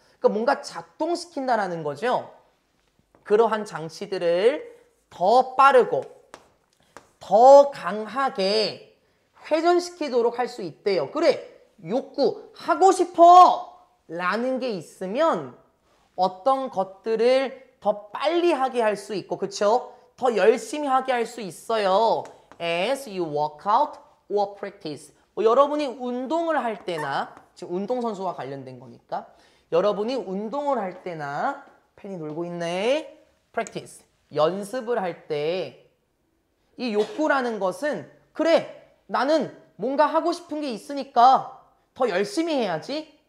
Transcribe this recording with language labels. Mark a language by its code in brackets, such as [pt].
[ko] 그러니까 뭔가 작동시킨다라는 거죠. 그러한 장치들을 더 빠르고 더 강하게 회전시키도록 할 수 있대요. 그래, 욕구, 하고 싶어. 라는 게 있으면 어떤 것들을 더 빨리 하게 할 수 있고, 그쵸? 더 열심히 하게 할 수 있어요. [en] As you work out or practice. [ko] 여러분이 운동을 할 때나, 지금 운동선수와 관련된 거니까, 여러분이 운동을 할 때나, 펜이 놀고 있네. [en] practice. [ko] 연습을 할 때, 이 욕구라는 것은, 그래, 나는 뭔가 하고 싶은 게 있으니까 더 열심히 해야지.